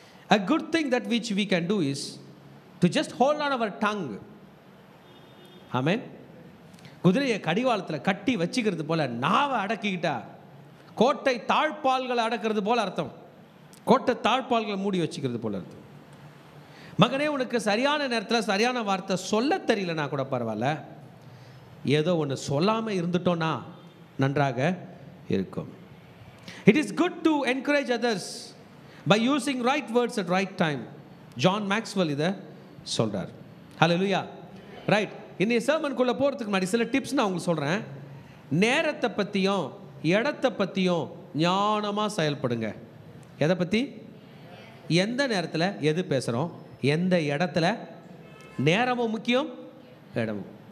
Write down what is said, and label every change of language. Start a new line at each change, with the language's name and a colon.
English: A good thing that which we can do is to just hold on our tongue.
Tamil: ஆமென். குதிரையை கடிவாளத்தில் கட்டி வச்சுக்கிறது போல நாவை அடக்கிக்கிட்டா கோட்டை தாழ்பால்களை அடக்கிறது போல அர்த்தம். கோட்டை தாழ்பால்களை மூடி வச்சுக்கிறது போல அர்த்தம். மகனே, உனக்கு சரியான நேரத்தில் சரியான வார்த்தை சொல்ல தெரியலனா கூட பரவாயில்ல, ஏதோ ஒன்று சொல்லாமல் இருந்துட்டோன்னா நன்றாக இருக்கும்.
English: It is good to encourage others by using right words at right time.
Tamil: John Maxwell இதை சொல்கிறார். ஹல்லேலூயா. ரைட். இன்னைய சர்மனுக்குள்ளே போகிறதுக்கு முன்னாடி சில டிப்ஸ் நான் உங்களுக்கு சொல்கிறேன். நேரத்தை பற்றியும் இடத்தை பற்றியும் ஞானமாக செயல்படுங்க. எதை பற்றி? எந்த நேரத்தில் எது பேசுகிறோம், எந்த இடத்துல. நேரமும் முக்கியம், இடமும்.